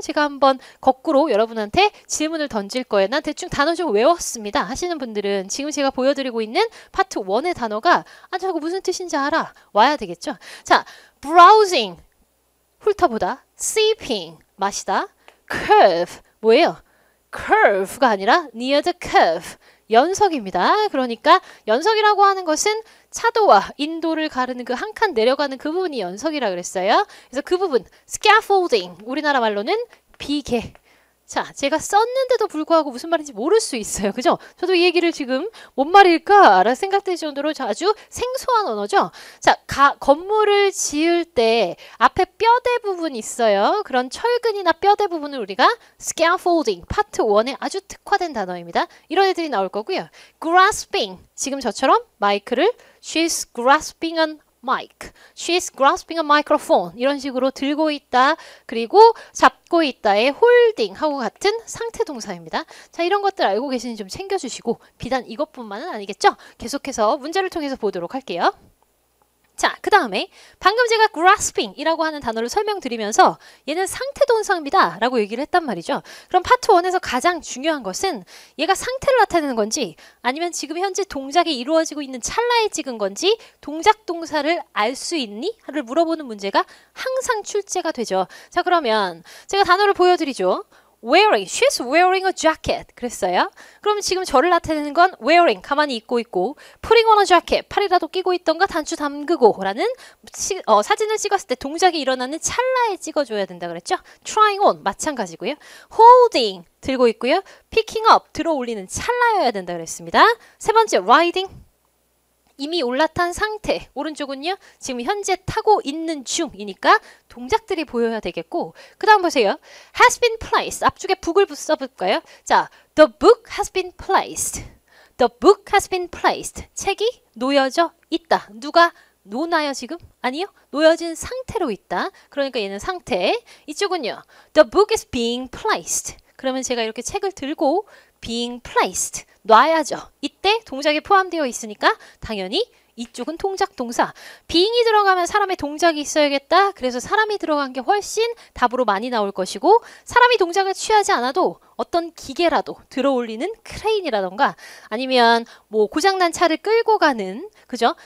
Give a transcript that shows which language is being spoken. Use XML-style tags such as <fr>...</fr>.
<ko>제가 한번 거꾸로 여러분한테 질문을 던질 거예요. 난 대충 단어 좀 외웠습니다 하시는 분들은 지금 제가 보여드리고 있는 파트 1의 단어가 저거 무슨 뜻인지 알아? 와야 되겠죠. 자, browsing 훑어보다, sipping 마시다, curve 뭐예요? curve가 아니라 near the curve 연석입니다. 그러니까 연석이라고 하는 것은 차도와 인도를 가르는 그 한 칸 내려가는 그 부분이 연석이라 그랬어요. 그래서 그 부분 scaffolding 우리나라 말로는 비계 자, 제가 썼는데도 불구하고 무슨 말인지 모를 수 있어요. 그죠? 저도 이 얘기를 지금 뭔 말일까? 라는 생각될 정도로 아주 생소한 언어죠. 자, 건물을 지을 때 앞에 뼈대 부분이 있어요. 그런 철근이나 뼈대 부분을 우리가 scaffolding, 파트 1에 아주 특화된 단어입니다. 이런 애들이 나올 거고요.</ko> <en>grasping,</en> <ko>지금 저처럼 마이크를</ko> <en>she's grasping an mic. She's grasping a microphone.</en> <ko>이런 식으로 들고 있다. 그리고 잡고 있다의 holding 하고 같은 상태 동사입니다. 자, 이런 것들 알고 계시는지 좀 챙겨주시고 비단 이것뿐만은 아니겠죠? 계속해서 문제를 통해서 보도록 할게요. 자, 그 다음에 방금 제가 grasping 이라고 하는 단어를 설명드리면서 얘는 상태 동사입니다 라고 얘기를 했단 말이죠. 그럼 파트 1에서 가장 중요한 것은 얘가 상태를 나타내는 건지 아니면 지금 현재 동작이 이루어지고 있는 찰나에 찍은 건지 동작 동사를 알 수 있니? 를 물어보는 문제가 항상 출제가 되죠. 자, 그러면 제가 단어를 보여드리죠.</ko> <en>wearing, she's wearing a jacket</en> <ko>그랬어요. 그럼 지금 저를 나타내는 건 wearing, 가만히 입고 있고</ko> <en>putting on a jacket,</en> <ko>팔이라도 끼고 있던가 단추 잠그고 라는 사진을 찍었을 때 동작이 일어나는 찰나에 찍어줘야 된다 그랬죠. trying on, 마찬가지고요. holding, 들고 있고요. picking up, 들어 올리는 찰나여야 된다 그랬습니다. 세 번째, riding, 이미 올라탄 상태, 오른쪽은요 지금 현재 타고 있는 중이니까 동작들이 보여야 되겠고 그 다음 보세요.</ko> <en>has been placed,</en> <ko>앞쪽에 book을 써볼까요? 자,</ko> <en>the book has been placed. The book has been placed.</en> <ko>책이 놓여져 있다. 누가 놓나요 지금? 아니요. 놓여진 상태로 있다. 그러니까 얘는 상태. 이쪽은요.</ko> <en>The book is being placed.</en> <ko>그러면 제가 이렇게 책을 들고 being placed, 놔야죠. 이때 동작이 포함되어 있으니까 당연히 이쪽은 동작 동사. being이 들어가면 사람의 동작이 있어야겠다. 그래서 사람이 들어간 게 훨씬 답으로 많이 나올 것이고 사람이 동작을 취하지 않아도 어떤 기계라도 들어 올리는 크레인이라던가 아니면 뭐 고장난 차를 끌고 가는 그죠?</ko>